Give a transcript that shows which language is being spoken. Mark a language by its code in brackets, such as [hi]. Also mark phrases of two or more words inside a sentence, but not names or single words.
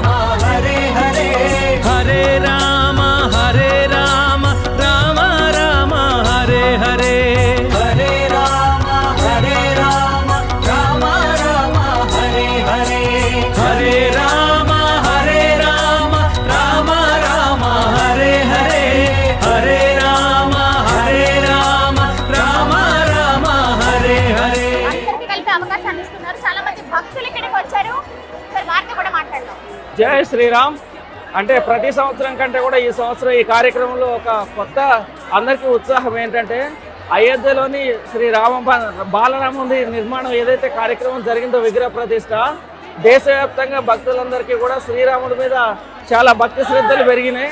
[sa] हरे हरे हरे राम राम राम हरे हरे हरे राम राम राम हरे हरे हरे राम राम राम हरे हरे हरे राम राम हरे हरे [te] అందరికీ కలిపి అవకాశాన్ని ఇస్తున్నారు. చాలా మంది భక్తులు ఇక్కడికి వచ్చారు. సరే వారితో కూడా మాట్లాడదాం. జై శ్రీరామ్. అంటే ప్రతి సంవత్సరం కంటే కూడా ఈ సంవత్సరం ఈ కార్యక్రమంలో ఒక కొత్త అందరికీ ఉత్సాహం ఏంటంటే అయోధ్యలోని బాలరాముడి నిర్మాణం ఏదైతే కార్యక్రమం జరిగిందో విగ్రహ ప్రతిష్ట దేశవ్యాప్తంగా భక్తులందరికీ కూడా శ్రీరాముడి మీద చాలా భక్తి శ్రద్ధలు పెరిగినాయి.